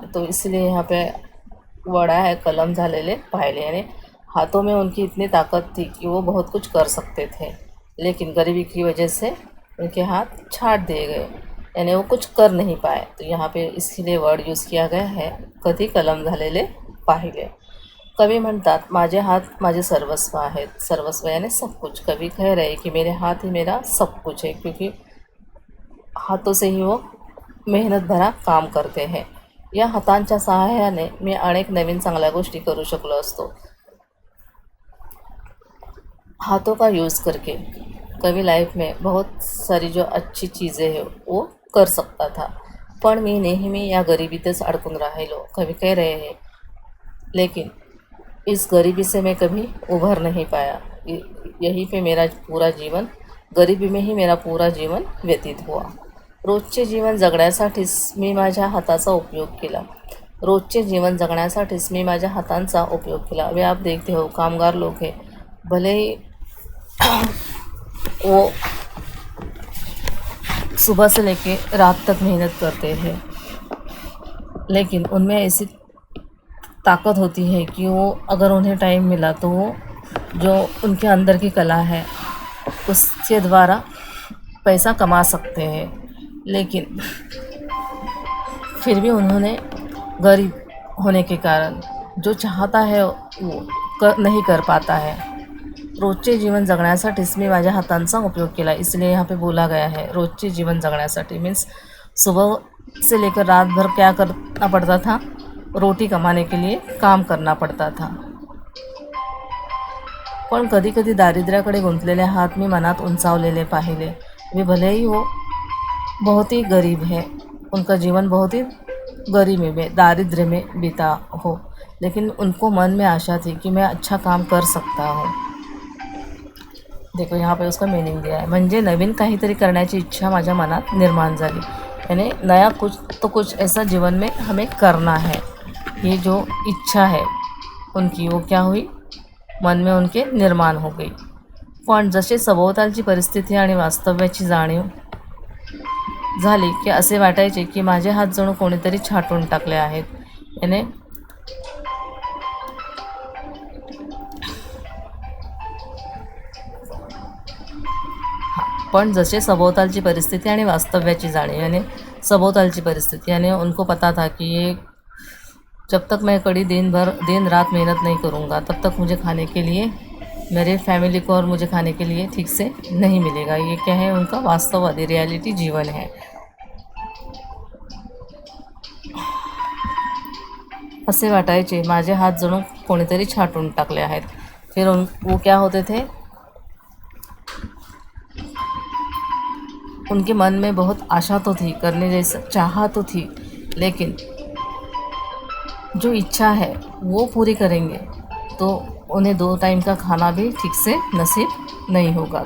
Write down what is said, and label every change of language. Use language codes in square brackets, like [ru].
[hi] तो इसलिए यहाँ पे वड़ा है [mr] कलम झालेले पाहिले, [hi] यानी हाथों में उनकी इतनी ताकत थी कि वो बहुत कुछ कर सकते थे, लेकिन गरीबी की वजह से उनके हाथ छाट दिए गए, यानी वो कुछ कर नहीं पाए। तो यहाँ पे इसलिए वर्ड यूज़ किया गया है, [mr] कधी कलम झालेले पाहिले। कवि म्हणतात, माझे हाथ माझे सर्वस्व आहेत। [hi] सर्वस्व यानी सब कुछ। कवि कह रहे कि मेरे हाथ ही मेरा सब कुछ है, क्योंकि हाथों से ही वो मेहनत भरा काम करते हैं। [mr] या हातांच्या सहाय्याने मी अनेक नवीन चांगल्या गोष्टी करू शकलो असतो। [hi] हाथों का यूज़ करके कवि लाइफ में बहुत सारी जो अच्छी चीज़ें हैं वो कर सकता था, [mr] पण मी नेहमी या गरिबीतच अडकून राहिलो, [hi] कवि कह रहे हैं। लेकिन इस गरीबी से मैं कभी उभर नहीं पाया। यहीं पे मेरा पूरा जीवन, गरिबी में ही मेरा पूरा जीवन व्यतीत हुआ। [mr] रोजचे जीवन जगण्यासाठीच मी माझ्या हाताचा उपयोग केला। रोजचे जीवन जगण्यासाठीच मी माझ्या हातांचा उपयोग केला। [hi] वे आप देखते हो, कामगार लोग हैं, भले ही वो सुबह से लेके रात तक मेहनत करते हैं, लेकिन उनमें ऐसी ताकत होती है कि वो अगर उन्हें टाइम मिला तो वो जो उनके अंदर की कला है उसके द्वारा पैसा कमा सकते हैं। लेकिन फिर भी उन्होंने गरीब होने के कारण जो चाहता है वो नहीं कर पाता है। [mr] रोजचे जीवन जगण्यासाठीच मी माझ्या हातांचा उपयोग केला, [hi] इसलिए यहाँ पे बोला गया है [mr] रोजचे जीवन जगण्यासाठी। [hi] मीन्स सुबह से लेकर रात भर क्या करना पड़ता था, रोटी कमाने के लिए काम करना पड़ता था। [mr] पण कधी कधी दारिद्र्याकडे गुंतलेले हात मी मनात उंचावलेले पाहिले। [hi] वे भले ही वो बहुत ही गरीब है, उनका जीवन बहुत ही गरीबी में, दारिद्र्य में बीता हो, लेकिन उनको मन में आशा थी कि मैं अच्छा काम कर सकता हूँ। देखो यहाँ पे उसका मीनिंग दिया है, [mr] म्हणजे नवीन काहीतरी करण्याची इच्छा माझ्या मनात निर्माण झाली। [hi] यानी नया कुछ तो कुछ ऐसा जीवन में हमें करना है। ये जो इच्छा है उनकी वो क्या हुई, मन में उनके निर्माण हो गई। [mr] पण जसे सभोवतालची परिस्थिती आणि वास्तव्याची जाणीव झाली की असे वाटायचे की माझे हात जणू कोणीतरी छाटून टाकले आहेत। [hi] याने [mr] पण जसे सभोवतालची परिस्थिति आणि वास्तव्याची जाणीव, [hi] यानी सभोवतालची परिस्थिति यानी उनको पता था कि ये जब तक मैं कड़ी दिन रात मेहनत नहीं करूँगा तब तक मुझे खाने के लिए, मेरे फैमिली को और मुझे खाने के लिए ठीक से नहीं मिलेगा। ये क्या है, उनका वास्तववादी रियलिटी जीवन है। [mr] असे वाटायचे माझे हात जणू कोणीतरी छाटून टाकले आहेत। [hi] फिर वो क्या होते थे, उनके मन में बहुत आशा तो थी, करने जैसा चाह तो थी, लेकिन जो इच्छा है वो पूरी करेंगे तो उन्हें 2 टाइम का खाना भी ठीक से नसीब नहीं होगा।